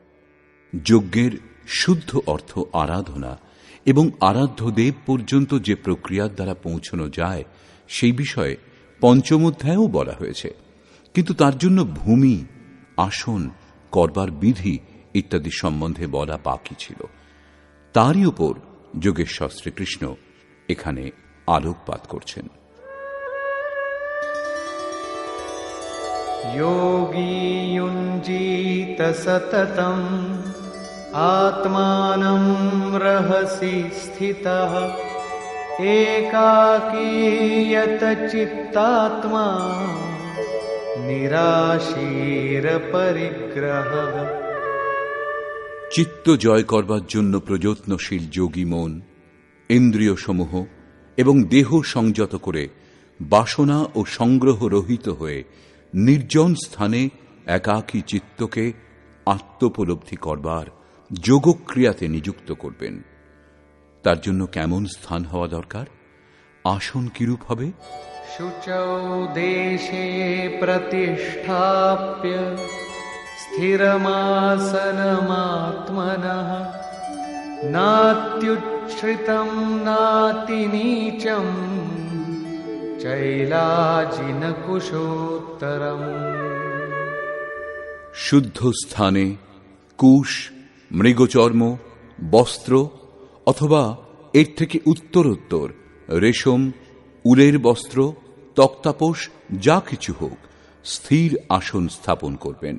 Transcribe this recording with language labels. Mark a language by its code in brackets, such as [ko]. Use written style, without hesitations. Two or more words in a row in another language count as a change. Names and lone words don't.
[bn] যজ্ঞের শুদ্ধ অর্থ আরাধনা এবং আরাধ্য দেব পর্যন্ত যে প্রক্রিয়ার দ্বারা পৌঁছানো যায় সেই বিষয়ে 5ম অধ্যায়েও বলা হয়েছে, কিন্তু তার জন্য ভূমি, আসন, করবার বিধি ইত্যাদি সম্বন্ধে বলা বাকি ছিল। তারই উপর যোগেশ্বর শ্রীকৃষ্ণ এখানে আলোকপাত করছেন। [sa] योगी युञ्जीत सततम् आत्मानं रहसि स्थितः एकाकीयत चित्तात्मा निराशीर परिग्रहः। [bn] চিত্ত জয় করবার জন্য প্রযত্নশীল যোগী মন ইন্দ্রিয় সমূহ এবং দেহ সংযত করে বাসনা ও সংগ্রহ রহিত হয়ে নির্জন স্থানে একাকী চিত্তকে আত্মোপলব্ধি করবার যোগক্রিয়াতে নিযুক্ত করবেন। তার জন্য কেমন স্থান হওয়া দরকার, আসন কিরূপ হবে? [sa] शुचौ देशे प्रतिष्ठाप्य स्थिरमासनमात्मनः नात्युच्छ्रितं नातिनीचं चैलाजिनकुशोत्तरम्। [bn] শুদ্ধ স্থানে কুশ, মৃগচর্ম, বস্ত্র অথবা এর থেকে উত্তরোত্তর রেশম, উলের বস্ত্র, তক্তাপোষ যা কিছু হোক স্থির আসন স্থাপন করবেন।